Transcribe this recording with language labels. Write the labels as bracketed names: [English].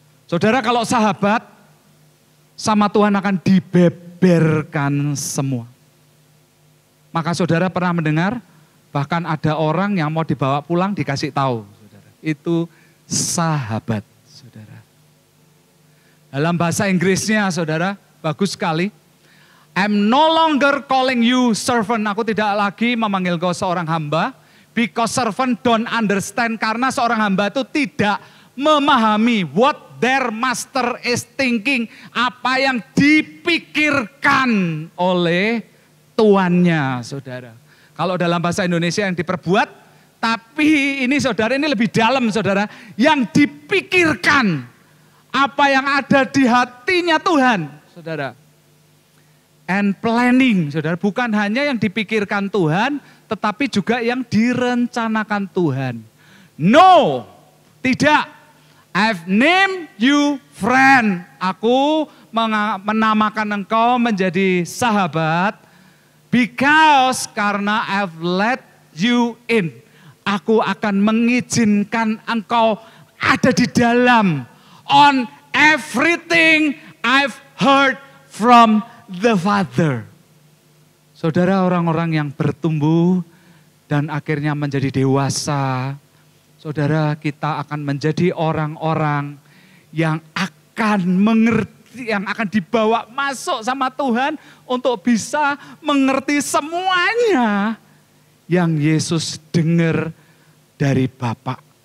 [Indonesian] Saudara, kalau sahabat sama Tuhan akan dibeberkan semua. Maka saudara pernah mendengar, bahkan ada orang yang mau dibawa pulang dikasih tahu. Saudara. Itu sahabat, saudara. Dalam bahasa Inggrisnya, saudara, bagus sekali. [English] I'm no longer calling you servant. [Indonesian] Aku tidak lagi memanggil kau seorang hamba. [English] Because servant don't understand. [Indonesian] Karena seorang hamba itu tidak memahami [English] what their master is thinking. [Indonesian] Apa yang dipikirkan oleh tuannya, saudara. Kalau dalam bahasa Indonesia yang diperbuat. Tapi ini saudara, ini lebih dalam saudara. Yang dipikirkan. Apa yang ada di hatinya Tuhan, saudara. [English] and planning, [Indonesian] saudara. Bukan hanya yang dipikirkan Tuhan, tetapi juga yang direncanakan Tuhan. [English] No, [Indonesian] tidak. [English] I've named you friend. [Indonesian] Aku menamakan engkau menjadi sahabat. [English] Because [Indonesian] karena [English] I've let you in. [Indonesian] Aku akan mengizinkan engkau ada di dalam. [English] On everything I've heard from the Father. [Indonesian] Saudara, orang-orang yang bertumbuh dan akhirnya menjadi dewasa. Saudara, kita akan menjadi orang-orang yang akan mengerti, yang akan dibawa masuk sama Tuhan untuk bisa mengerti semuanya yang Yesus dengar dari Bapa.